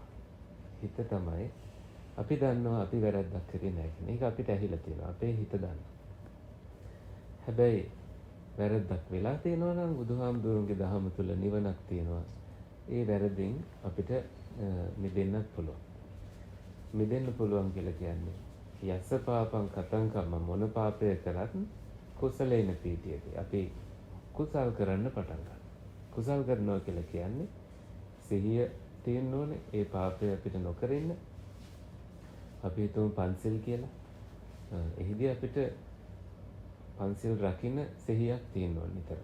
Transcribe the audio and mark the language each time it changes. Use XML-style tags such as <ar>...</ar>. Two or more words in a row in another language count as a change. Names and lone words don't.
<si>හිත තමයි අපි දන්නවා අපි වැරද්දක් කරේ නැහැ කියන එක අපිට ඇහිලා තියෙනවා. අපේ හිත දන්නවා. හැබැයි වැරද්දක් වෙලා තියෙනවා නම් බුදුහාමුදුරන්ගේ දහම තුල නිවනක් තියෙනවා. ඒ වැරදින් අපිට මිදෙන්නත් පුළුවන්. මිදෙන්න පුළුවන් කියලා කියන්නේ</si> <pi>යස්ස පාපං කතං කම්ම</pi> <si>මොන පාපය කරත්</si> <pi>කුසලේන පීතියදී</pi> <si>අපි කුසල් කරන්න පටන් ගන්නවා. කුසල් කරනවා කියලා කියන්නේ සිහිය තියෙන්න ඕනේ. ඒ පාපය අපිට නොකර ඉන්න. අපි හිතමු පන්සිල් කියලා. එහිදී අපිට පන්සිල් රකින්න සිහියක් තියෙන්න ඕනේ නිතර.</si>